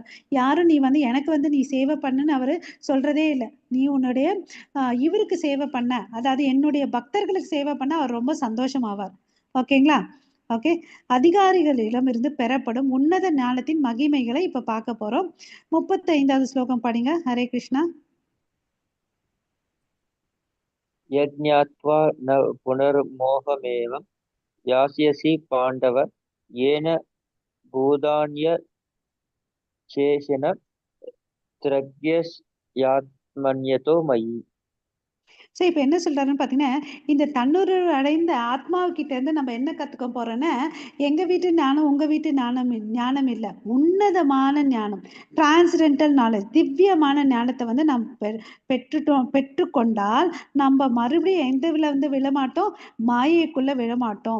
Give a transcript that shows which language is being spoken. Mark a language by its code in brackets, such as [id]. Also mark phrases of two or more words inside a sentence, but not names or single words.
[ta] யாரும் நீ வந்து எனக்கு வந்து நீ சேவை பண்ணுன்னு அவரு சொல்றதே இல்லை. நீ உன்னுடைய இவருக்கு சேவை பண்ண, அதாவது என்னுடைய பக்தர்களுக்கு சேவை பண்ண அவர் ரொம்ப சந்தோஷமாவார். ஓகேங்களா? ஓகே, அதிகாரிகளிடம் இருந்து பெறப்படும் உன்னத ஞானத்தின் மகிமைகளை இப்ப பார்க்க போறோம். 35வது ஸ்லோகம் படிங்க. ஹரே கிருஷ்ணா. [sa] यज्ञात्वा न पुनर्मोहमेवं यास्यसि पाण्डव येन भूतान्यशेषेण त्रज्ञस्यात्मन्यतो मयि. [ta] ஸோ இப்போ என்ன சொல்றாருன்னு பார்த்தீங்கன்னா, இந்த தன்னுருள் அடைந்த ஆத்மாவுக்கிட்ட இருந்து நம்ம என்ன கத்துக்க போறோம்னா, எங்க வீட்டு ஞானம் உங்க வீட்டு ஞானம் இல்லை, உன்னதமான ஞானம், [en] transcendental knowledge, [ta] திவ்யமான ஞானத்தை வந்து நாம் பெற்றுக்கொண்டால் நம்ம மறுபடியும் எந்த வந்து விழமாட்டோம், மாயைக்குள்ள விழமாட்டோம்.